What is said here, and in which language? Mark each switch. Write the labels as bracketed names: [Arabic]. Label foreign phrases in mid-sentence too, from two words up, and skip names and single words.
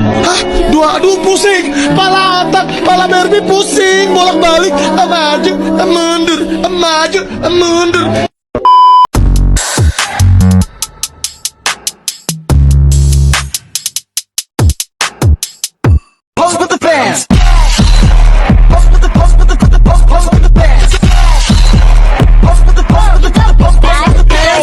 [Indonesian] Hah? Aduh pusing, pala otak, pala Barbie pusing, bolak-balik, maju, mundur, maju, mundur. [English] Pose with the fans. Pose with the pose with the pose with the fans. Pose with the pose with the pose with the fans.